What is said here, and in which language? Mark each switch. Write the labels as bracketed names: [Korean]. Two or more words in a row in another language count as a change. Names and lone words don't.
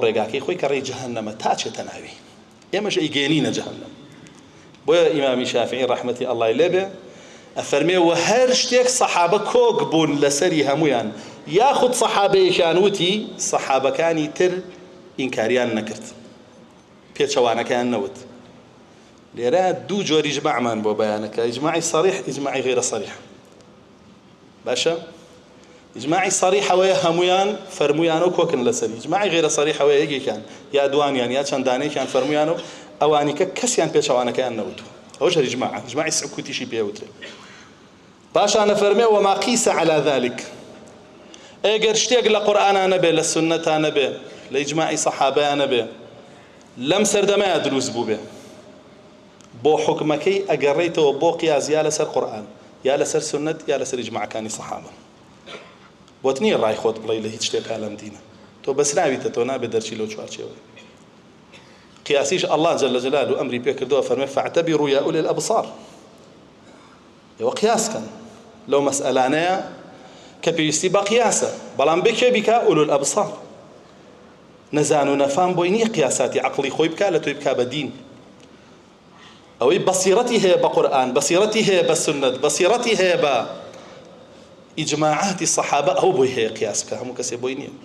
[Central Kurdish] ڕێگاکەی خۆی کە ڕێی جەهەنەمە تا چێتە ناوی ئێمەش ئەیگەێنینە جەهەنەم بۆیە ئیمامی شافعی ڕەحمەتی ئەڵڵای لێ بێ ئەفەرمێ و هەر شتێک سەحابە کۆک بوون لەسەری هەمویان یاخود سەحابەیەکیان وتی سەحابەکانی تر ئینکاریان نەکرد پێچەوانەکەیان نەوت لێرە دوو جۆری ئیجماعمان بۆ بەیانەکە ئیجماعی سەریح ئیجماعی غیرە سەریح باشە ئیجماعی سەریح ئەوەیە هەمویان فەرمویانەوە کۆکن لەسەری ئیجماعی غیرە سەریح ئەوەیە یەکێکیان یا دوانیان یا چەندانەیەکیان فەرمویانەوە ئەوانی کە کەسیان پێچەوانەکەیان نەوت ئەوەش ئیجماع ئیجماعی سعکوتیشی پێوترێ باشە نەفەرمێ [Arabic] وما قیس على ذلك [Central Kurdish] ئەگەر شتێک لە قورئانە نەبێ لە سنەتە نەبێ لە ئیجماعی سەحابەیە نەبێ لەم سەردەمەیە دروست بوو بێ بۆ حکمەکەی ئەگەڕێیتەوە بۆ قیاس یا لەسەر قورئان یا لەسەر سنەت یا لەسەر ئیجماعەکانی سەحابە بۆت نییە ڕای خۆت بڵێ لە هیچ شتێکا لەم دینە تۆ بەس ناویتە تۆ نابێت دەرچی لەو چوارچێوەی قیاسیش [Arabic] الله جل جلاله [Central Kurdish] ئەمری پێ کردووە فەرمێ [Arabic] فاعتبروا يا أولي الأبصار [Central Kurdish] ئێوە قیاس کەن لەو مەسئەلانەیە کە پێویستی بە قیاسە بەڵام بکێ بیکە [Arabic] ئولو الأبصار [Central Kurdish] نەزان و نەفام بۆی نییە قیاساتی عەقڵی خۆی بکە لە تۆی بکا بە دین ئەوەی بەسیرەتی هەیە بە قورئان، بەسیرەتی هەیە بە سنت، بەسیرەتی هەیە بە ئیجماعاتی سەحابە، ئەو بۆی هەیە قیاس بکە، هەموو کەسێ بۆی نییە.